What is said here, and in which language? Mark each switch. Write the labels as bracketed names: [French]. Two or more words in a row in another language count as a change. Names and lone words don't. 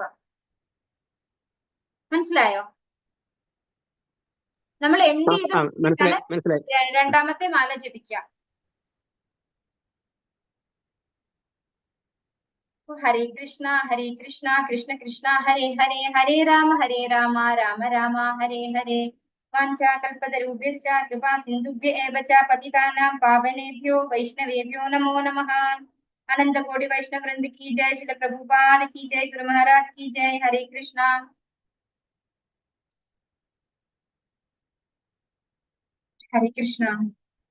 [Malayalam] മനസ്സിലായോ? നമ്മൾ എൻഡ് ചെയ്ത് രണ്ടാമത്തെ മാല ജപിക്കുക. [Sanskrit] ഹരേ കൃഷ്ണ കൃഷ്ണ കൃഷ്ണ ഹരേ ഹരേ, ഹരേ രാമ രാമ രാമ ഹരേ ഹരേ. വാഞ്ചാകൽപതരുഭ്യശ്ച കൃപാ സിന്ധുഭ്യ ഏവ ച പതിതാനാം പാവനേഭ്യോ വൈഷ്ണവേഭ്യോ നമോ നമഃ. [Hindi] अनंत कोटि वैष्णव वृंद की जय, श्रील प्रभुपाद की जय, गुरु महाराज की जय. [Sanskrit] हरे कृष्णा. हरे कृष्णा.